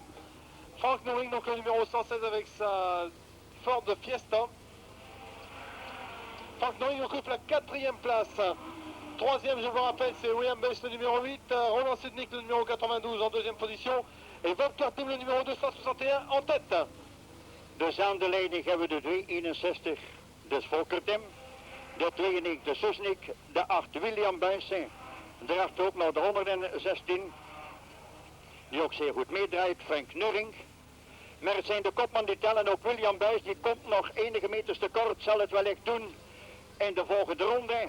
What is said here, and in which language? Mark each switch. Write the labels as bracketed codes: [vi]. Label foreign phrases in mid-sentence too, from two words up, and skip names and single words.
[fr] Frank Noring, donc le numéro 116 avec sa Ford Fiesta. Frank Noring occupe la quatrième place. Troisième, je vous rappelle, c'est William Buys, le numéro 8. Roland Sednik, le numéro 92 en deuxième position. Et Volker Team, le numéro 261 en tête. [nl] Dus aan de leiding hebben we de 361, dus Volker Team. De 92 Susnik, de 8 William Buys. Daarachter ook nog de 116. die ook zeer goed meedraait, Frank Nurring. Maar het zijn de kopman die tellen, ook William Buys, die komt nog enige meters tekort, zal het wellicht doen in de volgende ronde.